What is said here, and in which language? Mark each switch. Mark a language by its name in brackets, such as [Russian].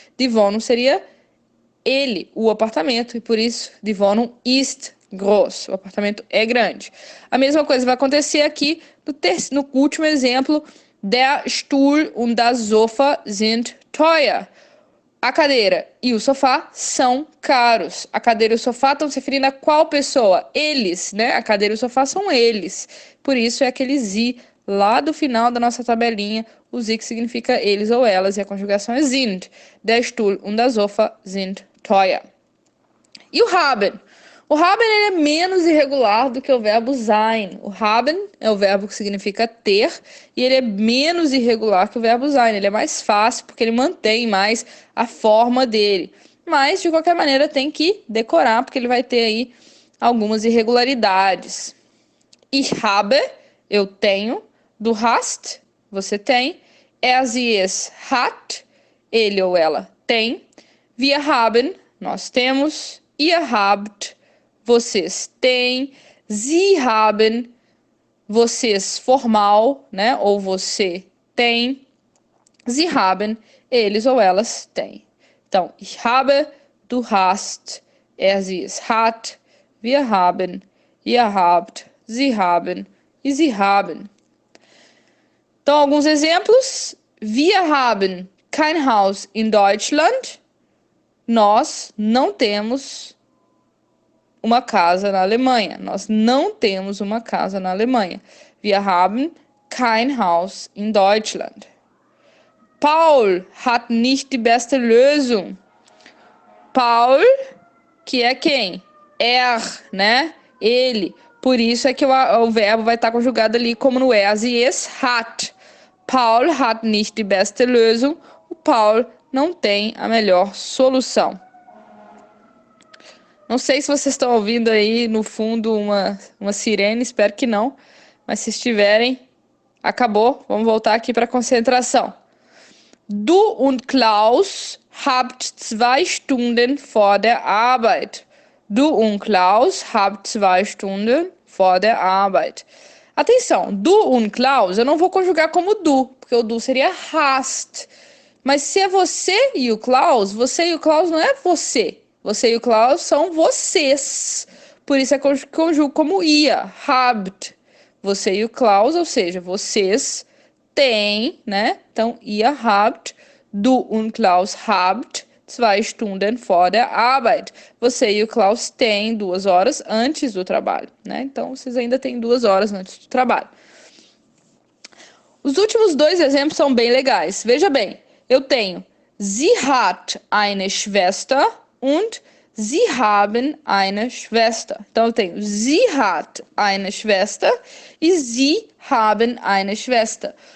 [German] Die Wohnung [Portuguese] seria ele, o apartamento, e por isso [German] die Wohnung ist groß. [Portuguese] O apartamento é grande. A mesma coisa vai acontecer aqui no último exemplo. [German] Der Stuhl und das Sofa sind teuer. [Portuguese] A cadeira e o sofá são caros. A cadeira e o sofá estão se referindo a qual pessoa? Eles, né? A cadeira e o sofá são eles. Por isso é aquele sie lá do final da nossa tabelinha. O sie que significa eles ou elas. E a conjugação é sind. [German] Der Stuhl und das Sofa sind teuer. [Portuguese] E o haben? O haben ele é menos irregular do que o verbo sein. O haben é o verbo que significa ter e ele é menos irregular que o verbo sein. Ele é mais fácil porque ele mantém mais a forma dele. Mas, de qualquer maneira, tem que decorar porque ele vai ter aí algumas irregularidades. [German] Ich habe, [Portuguese] eu tenho. [German] Du hast, [Portuguese] você tem. [German] Er, sie, es hat, [Portuguese] ele ou ela tem. [German] Wir haben, [Portuguese] nós temos. [German] Ihr habt, [Portuguese] vocês têm. [German] Sie haben, [Portuguese] vocês formal, né? Ou você tem. [German] Sie haben, [Portuguese] eles ou elas têm. [German] Então, ich habe, du hast, er, sie, es hat, wir haben, ihr habt, sie haben e sie haben. [Portuguese] Então, alguns exemplos. [German] Wir haben kein Haus in Deutschland. [Portuguese] Nós não temos uma casa na Alemanha. Nós não temos uma casa na Alemanha. [German] Wir haben kein Haus in Deutschland. Paul hat nicht die beste Lösung. [Portuguese] Paul, que é quem? né? Ele. Por isso é que o verbo vai estar conjugado ali como no er, sie, es hat. [German] Paul hat nicht die beste Lösung. [Portuguese] O Paul não tem a melhor solução. Não sei se vocês estão ouvindo aí no fundo uma sirene, espero que não. Mas se estiverem, acabou. Vamos voltar aqui para a concentração. [German] Du und Klaus habt 2 Stunden vor der Arbeit. Du und Klaus habt 2 Stunden vor der Arbeit. [Portuguese] Atenção, [German] du und Klaus, [Portuguese] eu não vou conjugar como du, porque o du seria hast. Mas se é você e o Klaus não é você. Você e o Klaus são vocês. Por isso é conjugo como ia, habt. Você e o Klaus, ou seja, vocês têm, né? [German] Então, ihr habt, du und Klaus habt 2 Stunden vor der Arbeit. [Portuguese] Você e o Klaus têm 2 horas antes do trabalho, né? Então, vocês ainda têm 2 horas antes do trabalho. Os últimos 2 exemplos são bem legais. Veja bem, eu tenho [German] sie hat eine Schwester und sie haben eine Schwester. [Portuguese] Então, eu tenho [German] sie hat eine Schwester e sie haben eine Schwester.